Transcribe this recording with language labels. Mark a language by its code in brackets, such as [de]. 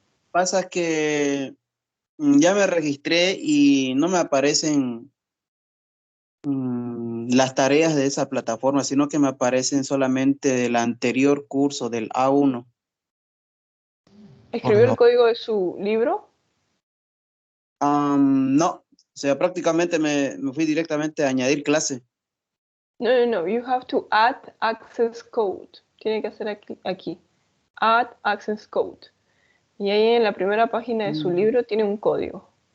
[es] Pasa que ya me registré y no me aparecen las tareas de esa plataforma, sino que me aparecen solamente del anterior curso, del A1. ¿Escribió el código de su libro? No, o sea, prácticamente me fui directamente a añadir clase. [en] No, you have to add access code. [es] Tiene que hacer aquí. [en] Add access code. [es] Y ahí en la primera página de su libro tiene un código.